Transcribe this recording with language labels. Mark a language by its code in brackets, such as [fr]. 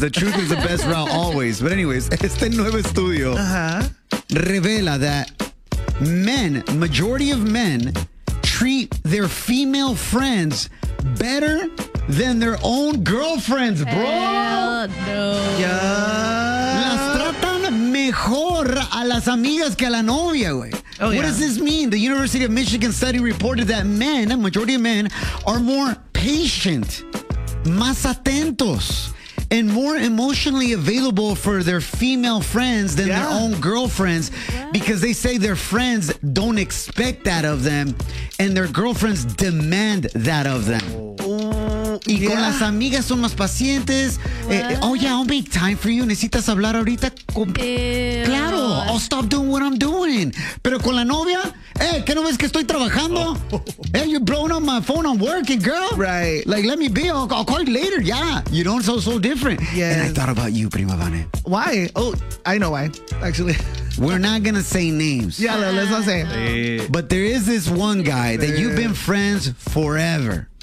[en] The truth is the best route always. But anyways, [es] este nuevo estudio revela [en] that men, majority of men, treat their female friends better than their own girlfriends, bro. Hell no. Yeah. [es] Las tratan mejor a las amigas que a la novia, güey. [en] Oh, what yeah. does this mean? The University of Michigan study reported that men, a majority of men, are more patient, [es] más atentos, [en] and more emotionally available for their female friends than their own girlfriends because they say their friends don't expect that of them and their girlfriends demand that of them. Y con las amigas son más pacientes. I'll make time for you. [es] ¿Necesitas hablar ahorita? [en] Claro, I'll stop doing what I'm doing. [es] Pero con la novia, ¿qué no ves que estoy trabajando? [en] Hey, you're blowing up my phone. I'm working, girl. Right. Like, let me be. I'll call you later. Yeah. You know, it's so different. Yes. And I thought about you, Prima Vane. Why? Oh, I know why, actually. We're not going to say names. Yeah, let's not say. But there is this one guy that you've been friends forever.